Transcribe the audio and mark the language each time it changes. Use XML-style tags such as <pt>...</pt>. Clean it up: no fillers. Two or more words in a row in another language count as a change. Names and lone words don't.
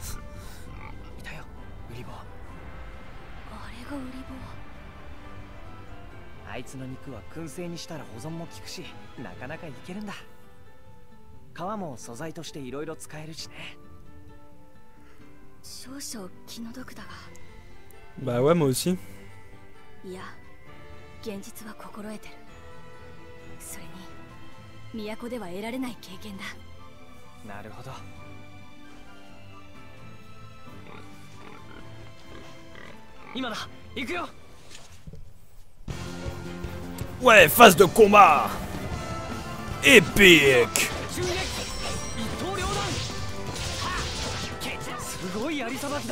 <ja>あいつの肉は燻製にしたら保存も効くし、なかなかいけるんだ。皮も素材としていろいろ使えるしね。少々気の毒だが。</ja> <fr>Bah ouais, moi aussi.</fr> <ja>いや、現実は心得てる。それに、都では得られない経験だ。なるほど。今だ、行くよ。</ja> <fr>Ouais, phase de combat épique.</fr> <ja>すごい槍さばきだ。</ja>